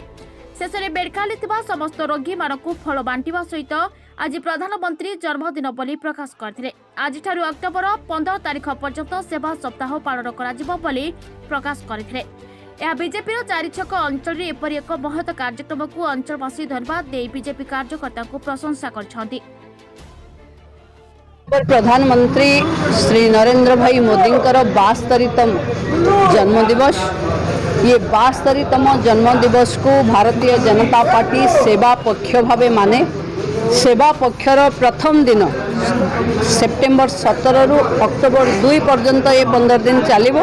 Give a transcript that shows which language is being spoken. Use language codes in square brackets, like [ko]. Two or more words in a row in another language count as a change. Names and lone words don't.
[or] ଶେଷରେ ମେଡିକାଲରେ ଥିବା ସମସ୍ତ ରୋଗୀମାନଙ୍କୁ ଫଳ ବାଣ୍ଟିବା ସହିତ ଆଜି ପ୍ରଧାନମନ୍ତ୍ରୀ ଜନ୍ମଦିନ ବୋଲି ପ୍ରକାଶ କରିଥିଲେ। ଆଜିଠାରୁ ଅକ୍ଟୋବର 15 ତାରିଖ ପର୍ଯ୍ୟନ୍ତ ସେବା ସପ୍ତାହ ପାଳନ କରାଯିବ ବୋଲି ପ୍ରକାଶ କରିଥିଲେ। ଏହା ବିଜେପିର ଚାରିଛକ ଅଞ୍ଚଳରେ ଏପରି ଏକ ମହତ କାର୍ଯ୍ୟକ୍ରମକୁ ଅଞ୍ଚଳବାସୀ ଧନ୍ୟବାଦ ଦେଇ ବିଜେପି କାର୍ଯ୍ୟକର୍ତ୍ତାଙ୍କୁ ପ୍ରଶଂସା କରିଛନ୍ତି। ପ୍ରଧାନମନ୍ତ୍ରୀ ଶ୍ରୀ ନରେନ୍ଦ୍ର ଭାଇ ମୋଦୀ 72ତମ ଜନ୍ମଦିବସ। ଏ 72ତମ ଜନ୍ମଦିବସକୁ ଭାରତୀୟ ଜନତା ପାର୍ଟି ସେବା ପକ୍ଷ ଭାବେ ମାନେ। ସେବା ପକ୍ଷର ପ୍ରଥମ ଦିନ ସେପ୍ଟେମ୍ବର 17 ରୁ ଅକ୍ଟୋବର 2 ପର୍ଯ୍ୟନ୍ତ ଏ 15 ଦିନ ଚାଲିବ।